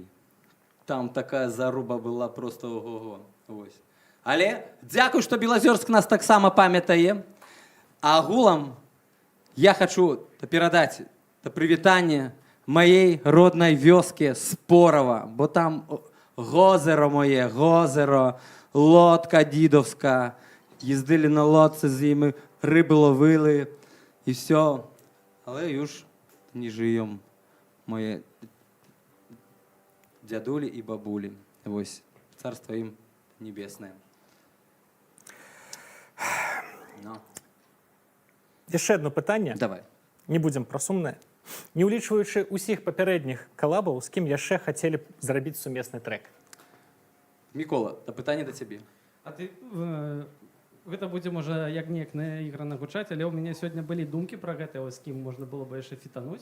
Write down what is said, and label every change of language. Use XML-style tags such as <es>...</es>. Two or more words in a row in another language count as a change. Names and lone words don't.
<be>Там такая заруба была просто ого-го. Але дзякуй, што Белазёрск нас таксама памятае. А агулам я хачу перадаць прывітанне маей роднай вёске Спорава,</be> <uk>бо там гозеро моє, гозеро, лодка дідовська, їздили на лодці з ними, риби ловили і все. Але już не живемо, моє дядулі і бабулі. Ось, царство їм небесне. No.</uk> <be>Яшчэ одно пытанне. Давай. Не будзем пра сумнае. Не ўлічваючы ўсіх папярэдніх калабаў, з кім яшчэ хацелі б зрабіць сумесны трек? Мікола, пытанне да цябе. А ты... Гэта будзе, можа, як неяк наіграна гучаць, але ў мяне сёння былі думкі пра гэта, з кім можна было бы яшчэ фітануць.</be>